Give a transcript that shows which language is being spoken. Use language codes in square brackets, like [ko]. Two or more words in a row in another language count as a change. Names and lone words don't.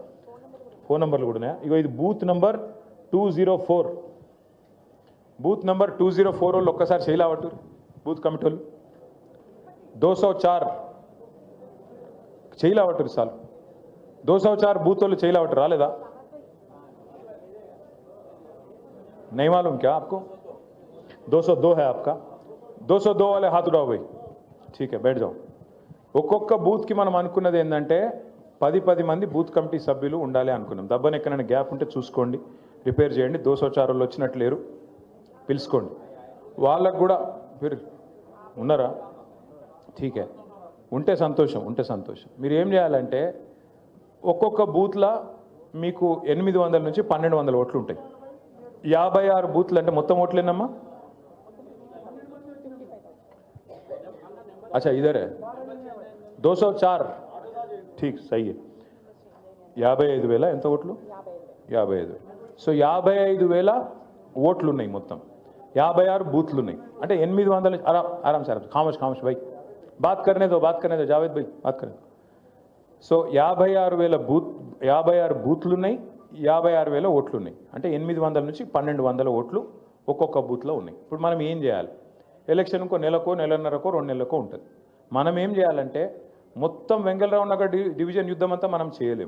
[en] phone numbers [te] కూడా ఉన్నాయా? ఇగో ఇది [en] booth number [te] 204. [en] booth number [te] 204 వాళ్ళు ఒక్కసారి చేయలేవట్టు. [en] booth committee [te] వాళ్ళు 204 చేయలేవట్టు. సార్ 204 బూత్ వాళ్ళు చేయలేవట్టు. రాలేదా? [hi] नहीं मालूम क्या आपको? 202 है आपका? 202 वाले हाथ उठाओ भाई. ठीक है, बैठ जाओ. [te] ఒక్కొక్క బూత్కి మనం అనుకున్నది ఏంటంటే 10 మంది [en] booth committee [te] సభ్యులు ఉండాలి అనుకున్నాం. దబ్బన ఎక్కడైనా గ్యాప్ ఉంటే చూసుకోండి, రిపేర్ చేయండి. 204 వాళ్ళు వచ్చినట్లు లేరు, పిలుచుకోండి. వాళ్ళకు కూడా మీరు ఉన్నారా? ఠీకే, ఉంటే సంతోషం. మీరు ఏం చేయాలంటే, ఒక్కొక్క బూత్లో మీకు 800 నుంచి 1200 ఓట్లు ఉంటాయి. 56 బూత్లు అంటే మొత్తం ఓట్లు ఎన్నమ్మా? [hi] अच्छा इधर है 204. ठीक सही है. 55,000 [te] ఎంత ఓట్లు? 55,000. సో 55,000 ఓట్లు ఉన్నాయి మొత్తం. 56 బూత్లు ఉన్నాయి. అంటే 800. [hi] आराम से खामोश भाई, बात करने दो जावेद भाई, बात करने दो. [te] సో 56 బూత్లు ఉన్నాయి, 56,000 ఓట్లు ఉన్నాయి. అంటే 800 నుంచి 1200 ఓట్లు ఒక్కొక్క బూత్లో ఉన్నాయి. ఇప్పుడు మనం ఏం చేయాలి? ఎలక్షన్ ఇంకో నెలకో, నెలన్నరకో, 2 నెలలకో ఉంటుంది. మనం ఏం చేయాలంటే, మొత్తం వెంగళరావు నగర్ డివిజన్ యుద్ధం అంతా మనం చేయలేము.